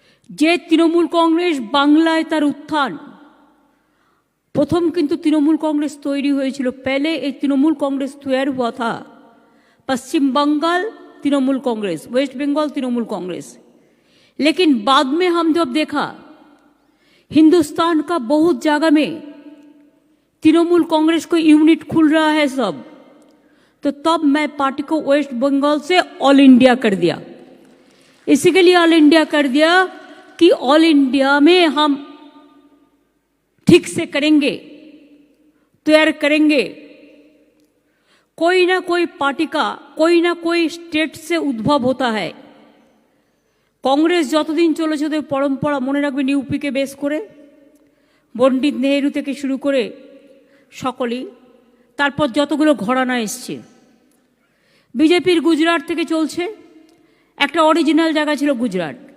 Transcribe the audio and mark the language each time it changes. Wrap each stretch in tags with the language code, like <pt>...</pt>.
<bn>যে তৃণমূল কংগ্রেস বাংলায় তার উত্থান, প্রথম কিন্তু তৃণমূল কংগ্রেস তৈরি হয়েছিল, पहले এই তৃণমূল কংগ্রেস তৈরি</bn> <hi>हुआ था पश्चिम बंगाल तृणमूल कांग्रेस, वेस्ट बंगाल तृणमूल कांग्रेस। लेकिन बाद में हम जब देखा हिंदुस्तान का बहुत जगह में तृणमूल कांग्रेस को यूनिट खुल रहा है सब, तो तब मैं पार्टी को वेस्ट बंगाल से ऑल इंडिया कर दिया। इसी के लिए ऑल इंडिया कर दिया कि ऑल इंडिया में हम ठीक से करेंगे, तैयार करेंगे। कोई ना कोई पार्टी का कोई ना कोई स्टेट से उद्भव होता है।</hi> <bn>কংগ্রেস যতদিন চলেছে ওদের পরম্পরা মনে রাখবেন, ইউপিকে বেস করে পণ্ডিত নেহেরু থেকে শুরু করে সকলেই, তারপর যতগুলো ঘরানা এসছে, বিজেপির গুজরাট থেকে চলছে, একটা অরিজিনাল জায়গা ছিল গুজরাট।</bn>